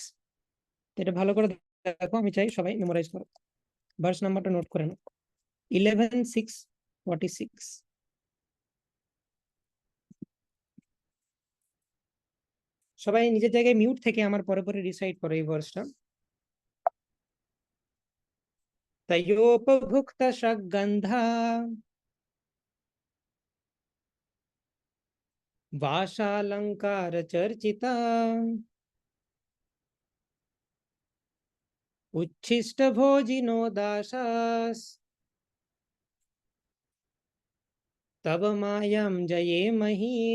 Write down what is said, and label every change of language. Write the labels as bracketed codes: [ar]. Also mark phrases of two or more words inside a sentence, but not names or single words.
[bn] এটা ভালো করে দেখো, আমি চাই সবাই মেমোরাইজ করো, [en] verse number [bn] নোট করে নাও, 11:646। সবাই নিজের জায়গায় মিউট থেকে আমার পরে পরে রিসাইড করো এই ভার্সটা। [sa] তয়োপভুক্ত সগন্ধা वाशालंकार चर्चिता उच्छिष्ट भोजिनो दासास तब मायां जये मही।